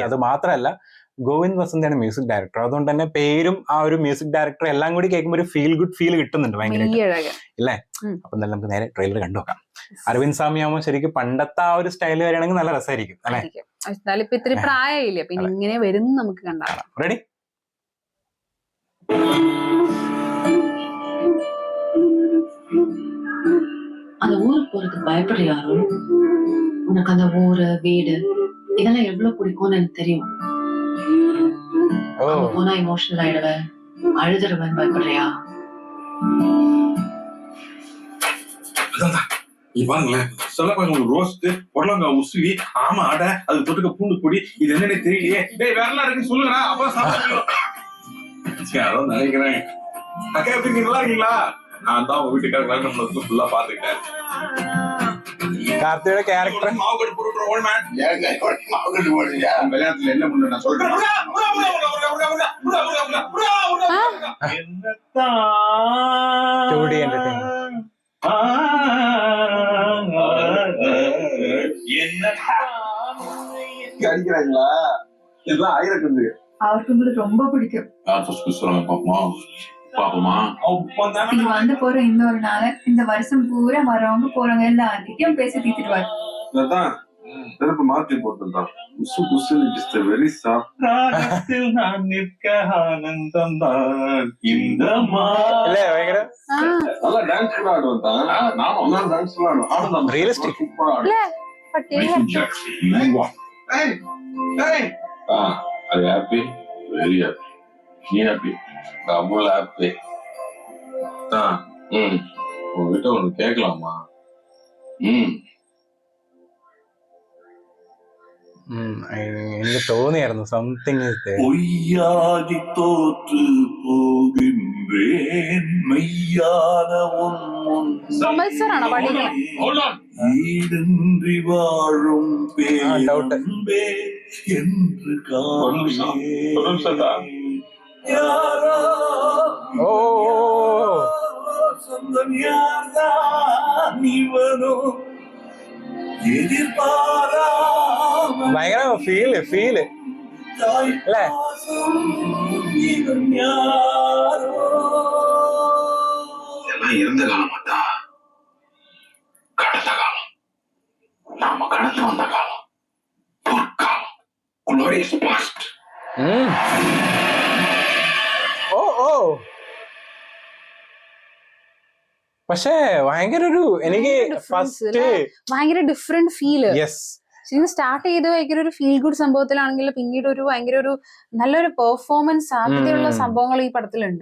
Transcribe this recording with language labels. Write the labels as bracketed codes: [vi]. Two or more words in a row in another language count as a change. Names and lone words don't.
[ml] അത് മാത്രമല്ല ഗോവിന്ദ് വസന്താണ് [en] music director. [ml] അതുകൊണ്ട് തന്നെ പേരും ആ ഒരു [en] music director [ml] എല്ലാം കൂടി കേൾക്കുമ്പോൾ ഒരു [en] feel good feel [ml] കിട്ടുന്നുണ്ട് ഭയങ്കരമായിട്ട് അല്ലേ. അപ്പൊ എന്തായാലും നമുക്ക് നേരെ ട്രെയിലർ കണ്ടു നോക്കാം. അരവിന്ദ് സ്വാമി ആവുമ്പോൾ ശരിക്കും പണ്ടത്തെ ആ ഒരു സ്റ്റൈൽ വരികയാണെങ്കിൽ നല്ല രസമായിരിക്കും അല്ലെ. എന്നാലും ഇപ്പൊ ഇത്തിരി പ്രായമില്ല, പിന്നെ ഇങ്ങനെ വരും നമുക്ക് കണ്ടാകാം. റെഡി? [ta] அந்த ஊருக்கு போறதுக்கு பயப்படுறியாரோ? உனக்கு அந்த ஊரு வீடு இதெல்லாம் எவ்வளவு பிடிக்கும்னு எனக்கு தெரியும். போனா இமோஷனல் ஆயிடுவ, அழுதுருவன் பயப்படுறியா? பாருங்களேன், சொல்ல பாருங்க, ரோஸ்ட் பொடலங்காய் உசுவி ஆமா அடை அது தொட்டுக்க பூண்டு பொடி, இது என்னன்னு தெரியலையே. டேய் வேறலாம் இருக்குன்னு சொல்லுங்க, அப்ப சாப்பிடுறோம். அதான் நினைக்கிறேன். அக்கா எப்படி நல்லா இருக்கீங்களா? நான் தான் உங்க வீட்டுக்காரங்க நம்மளுக்கு ஃபுல்லா பாத்துக்கிட்டேன். [ml] കാർത്തിയുടെ ക്യാരക്ടർ [ta] കല്യാണത്തിൽ என்ன பண்ண நான் சொல்றேன். அடிக்கிறாங்களா? இதெல்லாம் ஆயிரக்கண்டு அவருக்கு உங்களுக்கு ரொம்ப பிடிக்கும். பாப்போமா பாப்போமா நீங்க வந்து போற இன்னொரு நாள் இந்த வருஷம் பூரா வரவங்க போறவங்க எல்லார்கிட்டயும் பேசி தீர்த்துடுவாரு. அதான் திருப்பி மாத்தி போட்டுதான் உசு உசு [en] it's the very soft. [ta] ராகத்தில் நான் நிற்க ஆனந்தம் தான் இந்த [ml] അല്ലേ ഭയങ്കര [ta] நல்லா டான்ஸ் கூட ஆடுவாங்க. நான் ஒன்னாம் டான்ஸ் ஆடுறேன். [ml] റിയലിസ്റ്റിക്. [ta] அது ஹாப்பி, [en] very happy. [ta] நீ ஹாப்பி, [en] double happy. [ta] உங்ககிட்ட ஒண்ணு கேட்கலாமா? [ml] എനിക്ക് തോന്നിയായിരുന്നു സംതിങ്. [ta] பொய்யாதி தோற்று போகின்றேன் மெய்யான ஈடின்றி வாழும் பேரன்பே என்று யாரோ சொந்தம் யார்தான் இவனோ [ml] ഭയങ്കര ഫീല് അല്ലേ. [ta] இதெல்லாம் இருந்த காலம் மாட்டா, கடந்த காலம், நாம கடந்து வந்த காலம், பொற்காலம், [en] glorious past. [ml] ഓ ഓ പക്ഷേ ഭയങ്കര ഒരു എനിക്ക് ഫസ്റ്റ് ഭയങ്കര [en] different feel. [ml] യെസ്, ശരിക്കും സ്റ്റാർട്ട് ചെയ്ത് ഭയങ്കര ഒരു [en] feel good [ml] സംഭവത്തിലാണെങ്കിൽ പിന്നീട് ഒരു ഭയങ്കര ഒരു നല്ലൊരു പെർഫോമൻസ് സാധ്യതയുള്ള സംഭവങ്ങൾ ഈ പടത്തിലുണ്ട്.